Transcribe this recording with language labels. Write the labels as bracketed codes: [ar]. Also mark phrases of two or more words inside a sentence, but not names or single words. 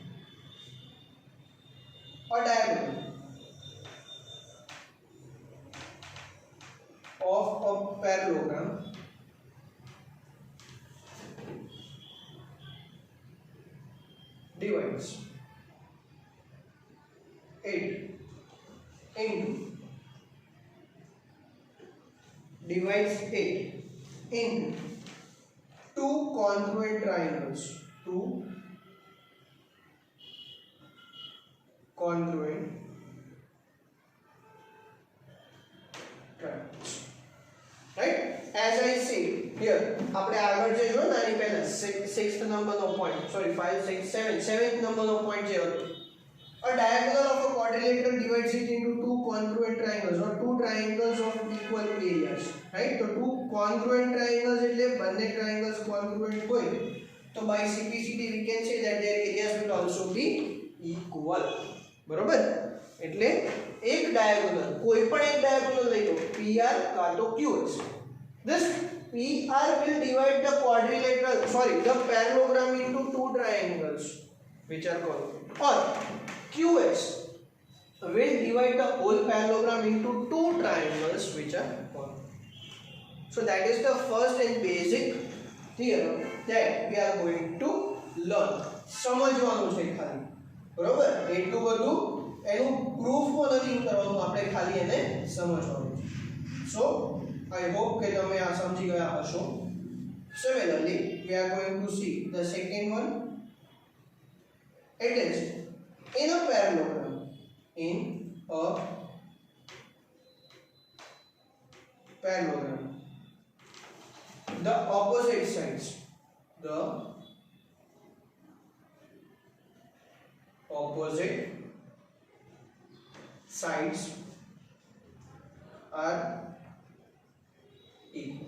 [en] A diagonal of a parallelogram divides 8 into divides 8 into two congruent triangles. Two congruent triangles. Right? As I say here, [gu] આપણે આગળ જે જો ને આની પહેલા 6th નંબરનો પોઈન્ટ, sorry 5 6 7 7th નંબરનો પોઈન્ટ જે હતો, [en] a diagonal of a quadrilateral divides it into two congruent triangles or two triangles of equal areas. Right? So two congruent triangles [gu] એટલે બંને [en] triangles congruent [gu] હોય તો [en] by simplicity we can say that their areas will also be equal. [gu] બરોબર? એટલે એક diagonal, કોઈ પણ એક diagonal લઈ લો, PR કાં તો QS. [en] This PR will divide the the parallelogram into two triangles which are called, or QS will divide the whole parallelogram into two triangles which are called. So that is the first and basic theorem that we are going to learn. [gu] સમજવાનું છે ખાલી, બરોબર? એટલું બધું એનું પ્રૂફ પણ નથી કરવાનું, આપણે ખાલી એને સમજવાનું છે. [en] So I hope [gu] કે તમે આ સમજી ગયા હશો. [en] Similarly, we are going to see the second one. It is in a parallelogram, the opposite sides are equal.